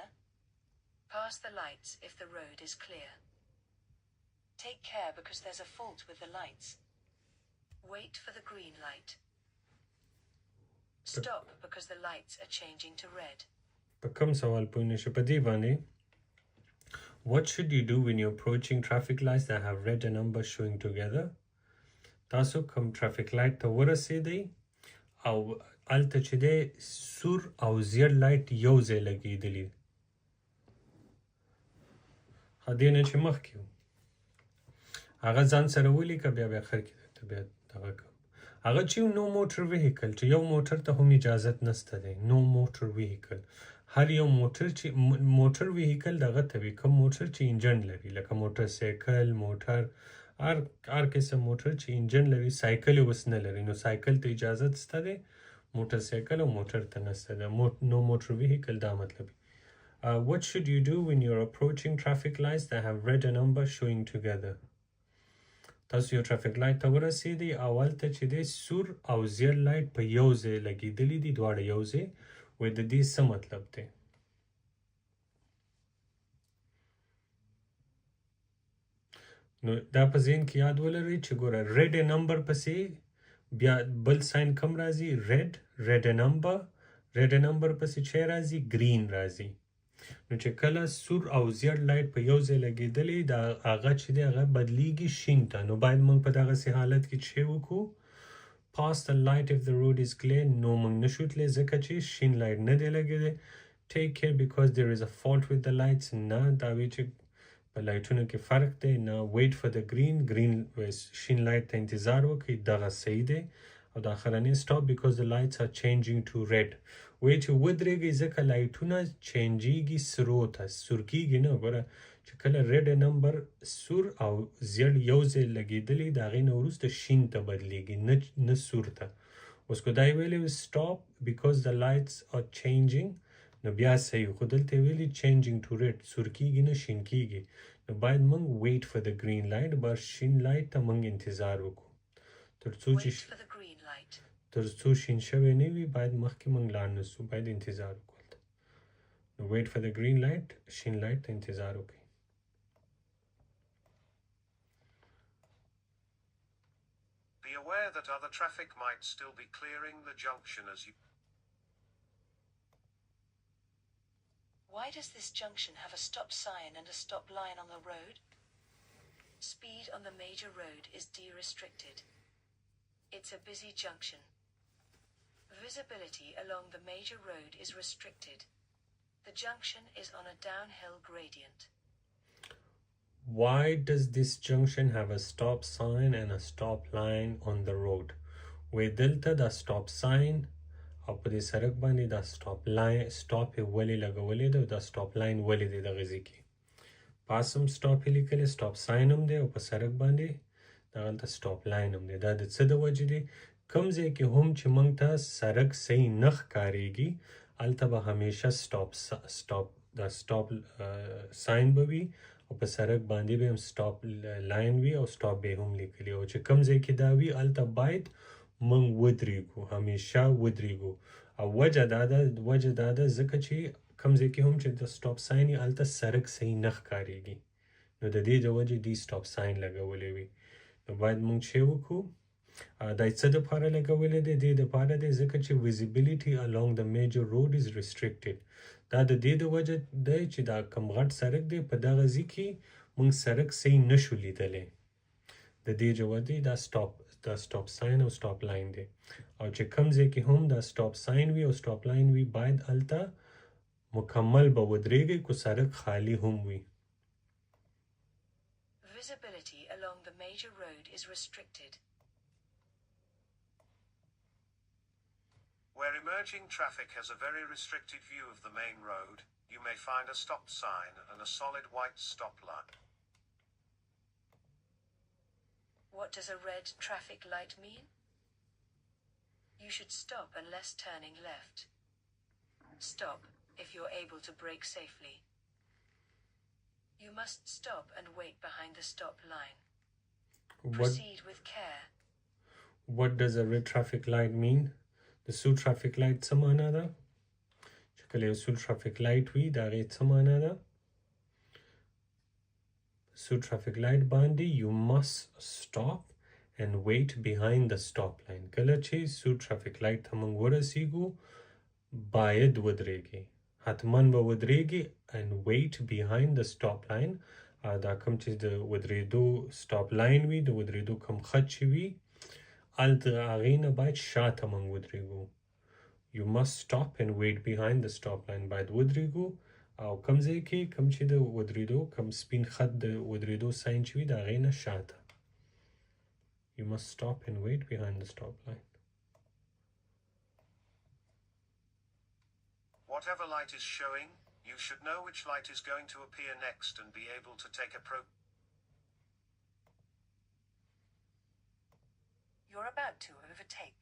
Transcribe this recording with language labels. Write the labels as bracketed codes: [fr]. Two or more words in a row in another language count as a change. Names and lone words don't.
[en] Pass the lights if the road is clear. Take care because there's a fault with the lights. Wait for the green light. Stop because the lights are changing to red. [ps] په کوم سوال پوه نشو په دې باندې [en] What should you do when you're approaching traffic lights that have red and amber showing together? [ps] تاسو کوم [en] traffic light [ps] ته ورسېدئ او هلته چې دی سور او زیړ لایټ یو ځای لګېدلي دې نه چې مخکې و هغه ځان سره ولیکه بیا اخر کې درته بیا دغه کوم هغه چې نو موټر ویهیکل چې یو موټر ته هم اجازت نسته دی نو موټر ویهیکل هر یو موټر ویهیکل دغه ته وي کوم موټر چې انجن لري لکه موټر سایکل موټر هر قسم موټر چې انجن لري سایکل یې اوس نه لري نو سایکل ته اجازت سته دی موټر سایکل او موټر ته نسته دی نو موټر ویهیکل دا مطلب [en] What should you do when you're approaching traffic lights that have red and amber showing together? [ps] تاسو یو [en] traffic light [ps] ته ورسېدئ او هلته چې دی سور او زیړ لایټ په یو ځای لګېدلي دي دواړه یو ځای وایي د دې څه مطلب دی نو دا په ذهن کې یاد ولرئ چې ګوره [en] red and amber [ps] پسې بیا بل ساین کم راځي [en] red and amber [ps] پسې چې راځي green راځي نو چې کله سور او زیړ لایټ په یو ځای لګېدلی دا هغه چې دی هغه بدلیږي شین ته نو باید موږ په دغسې حالت کې چې وکړو [en] pass the light if the road is clear [ps] نو موږ نشو تللی ځکه چې شین لایټ نه دی لګېدی [en] take care because there is a fault with the lights [ps] نه دا وی چې په لایټونو کې فرق دی نه [en] wait for the green [ps] شین لایټ ته انتظار وکړئ دغه صحیح دی او د اخرنۍ [en] stop because the lights are changing to red [ps] وایي چې ودرېږئ ځکه لایټونه چینجېږي سرو ته سور کېږي نه ګوره چې کله [en] red and amber [ps] سور او زیړ یو ځای لګېدلي د هغې نه وروسته شین ته بدلېږي نه سور ته اوس که دا یې ویلی [en] stop because the lights are changing [ps] نو بیا صحیح خو دلته یې ویلي [en] changing to red [ps] سور کېږي نه شین کېږي نو باید موږ [en] wait for the green light [ps] بس شین لایټ ته موږ انتظار وکړو تر څو شین شوی نه وي باید مخکې موږ لاړ نه سو باید انتظار وکړو نو [en] wait for the green light [ps] شین لایټ ته انتظار وکړئ [en] Be aware that other traffic might still be clearing the junction as you Why does this junction have a stop sign and a stop line on the road? Speed on the major road is de-restricted. It's a busy junction. Visibility along the major road is restricted. The junction is on a downhill gradient. Why does this junction have a stop sign and a stop line on the road? [ps] وی دلته دا [en] stop sign [ps] او په دې سړک باندې دا stop یې ولې لګولی دی او دا [en] stop line [ps] ولې دی دغه ځای کې پاس هم stop یې لیکلی [en] stop sign [ps] هم دی او په سړک باندې دغلته [en] stop line [ps] هم دی دا د څه د وجې دی کوم ځای کې هم چې موږ ته سړک صحیح نه ښکارېږي هلته به همیشه دا [en] stop sign [ps] به وي او په سړک باندې به هم [en] stop line [ps] وي او stop به هم لیکلي او چې کوم ځای کې دا وي هلته باید موږ ودرېږو همیشه ودرېږو او وجه دا ده ځکه چې کوم ځای کې هم چې د [en] stop sign [ps] یې هلته سړک صحیح نه ښکارېږي نو د دې د وجې دې [en] stop sign [ps] لګولی وي نو باید موږ چې وکړو دا څه دپاره لګولی دی دې دپاره دی ځکه چې [en] visibility along the major road is restricted [ps] دا د دې د وجه دی چې دا کم غټ سړک دی په دغه ځای کې موږ سړک صحیح نشو لیدلی د دې جوه دی دا [en] stop sign [ps] او [en] stop line [ps] دی او چې کوم ځای کې هم دا [en] stop sign [ps] وي او [en] stop line [ps] وي باید هلته مکمل به ودرېږئ که سړک خالی هم وي [en] Visibility along the major road is restricted. Where emerging traffic has a very restricted view of the main road, you may find a stop sign and a solid white stop line. What does a red traffic light mean? You should stop unless turning left. Stop if you're able to brake safely. You must stop and wait behind the stop line. Proceed with care. What does a red traffic light mean? [ps] The سور [en] traffic light [ps] څه معنا ده؟ چې کله یو سور [en] traffic light [ps] وي د هغې څه معنا ده؟ [en] سور traffic light باندې you must stop and wait behind the stop line. [ps] کله چې سور [en] traffic light [ps] ته موږ ورسیږو باید ودرېږي، حتما به ودرېږي [en] and wait behind the stop line. [ps] دا کوم چې د ودرېدو [en] stop line [ps] وي، د ودرېدو کوم خط چې وي هلته هغې نه باید شاته موږ ودرېږو. [en] You must stop and wait behind the stop line. [ps] باید ودرېږو او کوم ځای کې کوم چې د ودرېدو کوم سپین خط د ودرېدو ساین چې وي د هغې نه شاته. [en] You must stop and wait behind the stop line. Whatever light is showing, you should know which light is going to appear next and be able to take You're about to overtake.